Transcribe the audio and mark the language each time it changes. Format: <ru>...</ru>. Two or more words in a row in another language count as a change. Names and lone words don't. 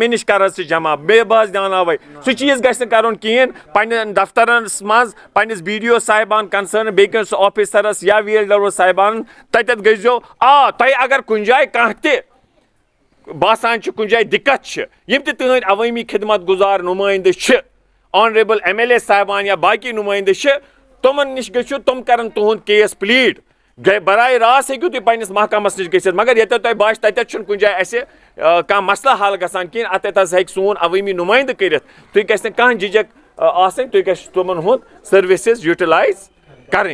<ks>مےٚ نِش کر حظ ژٕ جمع بیٚیہِ بہٕ حظ دیاوناوَے سُہ چیٖز گژھِ نہٕ کَرُن کِہیٖنۍ پنٕنٮ۪ن دفترَس منٛز پنٕنِس BDO صاحبان کنسٲرن بیٚیہِ کٲنٛسہِ آفِسرَس یا VLW صاحبانن تَتٮ۪تھ گٔژھۍزیو تۄہہِ اگر کُنہِ جایہِ کانٛہہ تہِ باسان چھُ کُنہِ جایہِ دِقت چھِ یِم تہِ تٕہٕنٛدۍ عوٲمی خدمت گُزار نُمٲیندٕ چھِ</ks> <en>honourable MLA</en> <ks>صاحبان یا باقٕے نُمٲیندٕ چھِ تِمن نِش گٔژھِو تِم کرن تُہُنٛد</ks> <en>case plead</en> <ks>براے راست ہیٚکِو تُہۍ پننِس محکمس نِش گٔژھِتھ مگر ییٚتٮ۪تھ تۄہہِ باسہِ تَتٮ۪تھ چھُنہٕ کُنہِ جایہِ اَسہِ کانٛہہ مسلہٕ حل گژھان کِہیٖنۍ اَتٮ۪تھ حظ ہیٚکہِ سون عوٲمی نُمٲیندٕ کٔرِتھ تُہۍ گژھِ نہٕ کانٛہہ جِجک آسٕنۍ تُہۍ گژھِ تِمن ہُنٛد</ks> <en>services utilise</en> <ks>کَرٕنۍ</ks>